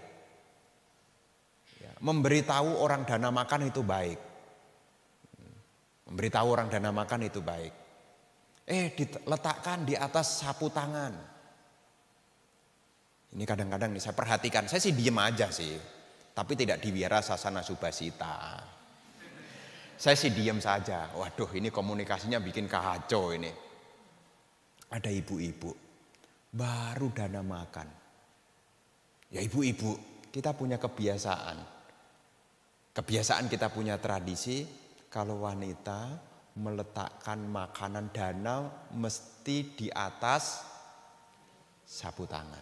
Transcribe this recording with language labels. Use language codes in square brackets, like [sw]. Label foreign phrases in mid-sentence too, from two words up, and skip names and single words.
[id] Ya, memberitahu orang dana makan itu baik. Memberitahu orang dana makan itu baik. Diletakkan di atas sapu tangan. Ini kadang-kadang nih saya perhatikan, saya sih diem aja sih. Tapi tidak diwira sasana subasita. Saya sih diam saja. Waduh, ini komunikasinya bikin kacau ini. Ada ibu-ibu baru dana makan. Ya ibu-ibu, kita punya kebiasaan. Kebiasaan kita punya tradisi, kalau wanita meletakkan makanan dana mesti di atas sapu tangan.